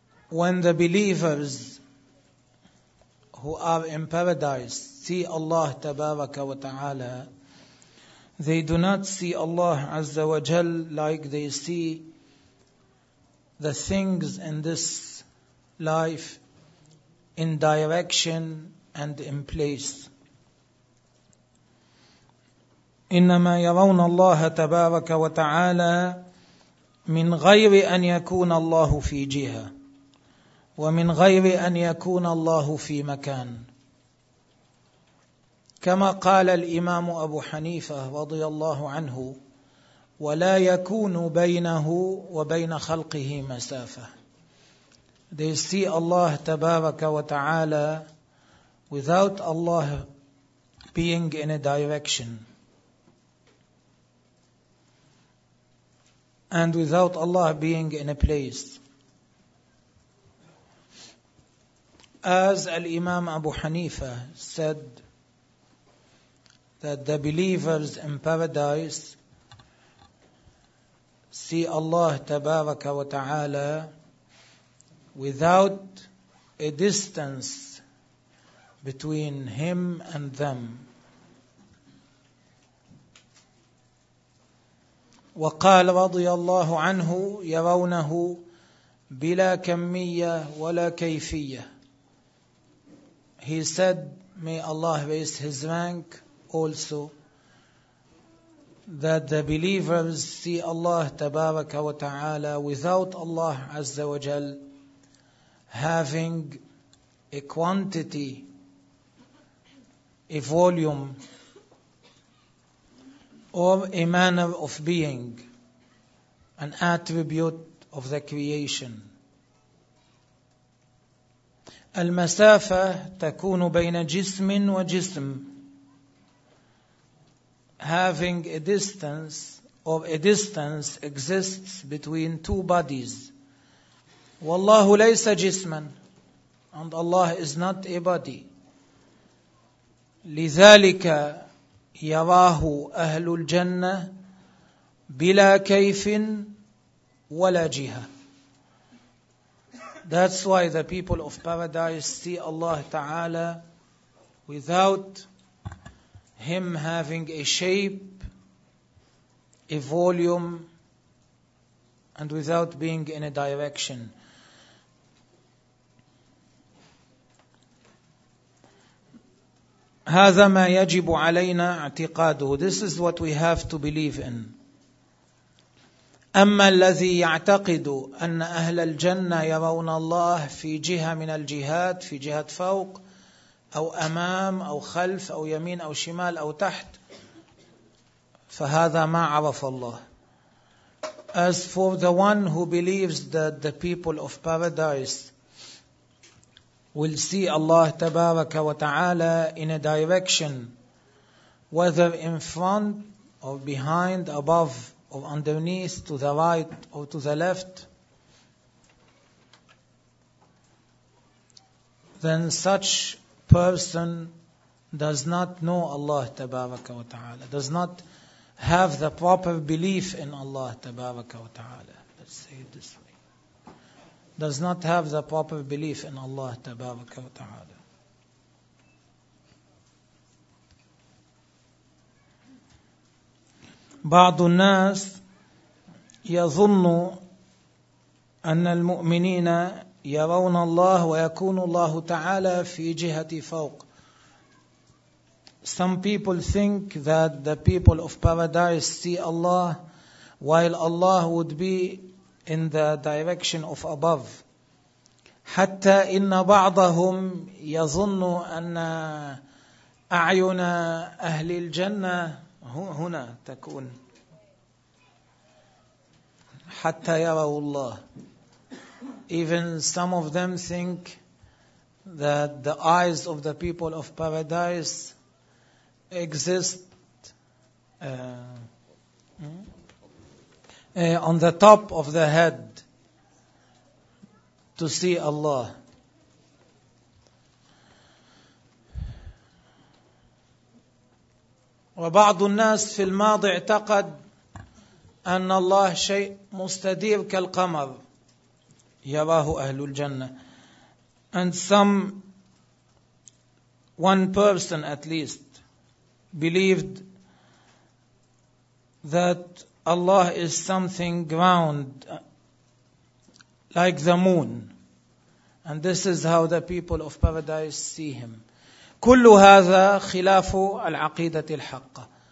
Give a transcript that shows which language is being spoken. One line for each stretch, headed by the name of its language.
English: When the believers who are in paradise see Allah
Arabic: تبارك وتعالى,
English: they do not see Allah
Arabic: عز وجل
English: like they see the things in this life in direction and in place.
Arabic: إنما يرون الله تبارك وتعالى من غير أن يكون الله في جهة ومن غير أن يكون الله في مكان، كما قال الإمام أبو حنيفة رضي الله عنه ولا يكون بينه وبين خلقه مسافة.
English: They see Allah
Arabic: تبارك وتعالى
English: without Allah being in a direction and without Allah being in a place. As Al-Imam Abu Hanifa said that the believers in paradise see Allah
Arabic: تبارك وتعالى
English: without a distance between him and them.
Arabic: وقال رضي الله عنه يرونه بلا كمية ولا كيفية.
English: He said, may Allah raise his rank also, that the believers see Allah
Arabic: تبارك وتعالى
English: without Allah
Arabic: عز وجل
English: having a quantity, a volume, or a manner of being, an attribute of the creation.
Arabic: المسافة تكون بين جسم وجسم.
English: having a distance of a distance exists between two bodies.
Arabic: والله ليس جسما,
English: and Allah is not a body.
Arabic: لذلك يراه أهل الجنة بلا كيف ولا جهة.
English: That's why the people of paradise see Allah Ta'ala without Him having a shape, a volume, and without being in a direction.
Arabic: هذا ما يجب علينا اعتقاده.
English: This is what we have to believe in.
Arabic: أما الذي يعتقد أن أهل الجنة يرون الله في جهة من الجهات, في جهة فوق أو أمام أو خلف أو يمين أو شمال أو تحت, فهذا ما عرف الله.
English: As for the one who believes that the people of paradise will see Allah
Arabic: تبارك وتعالى
English: in a direction, whether in front or behind, above or underneath, to the right or to the left, then such person does not know Allah
Arabic: Tabaraka wa Ta'ala,
English: does not have the proper belief in Allah Tabaraka wa Ta'ala. Let's say it this way. Does not have the proper belief in Allah
Arabic: Tabaraka wa Ta'ala. بعض الناس يظن أن المؤمنين يرون الله ويكون الله تعالى في جهة فوق.
English: Some people think that the people of paradise see Allah while Allah would be in the direction of above.
Arabic: حتى إن بعضهم يظن أن أعين أهل الجنة هنا تكون حتى يروا الله.
English: Even some of them think that the eyes of the people of paradise exist on the top of the head to see Allah.
Arabic: وبعض الناس في الماضي اعتقد أن الله شيء مستدير كالقمر يراه أهل الجنة.
English: And some one person at least believed that Allah is something round like the moon, and this is how the people of paradise see him.
Arabic: كل هذا خلاف العقيدة الحقة.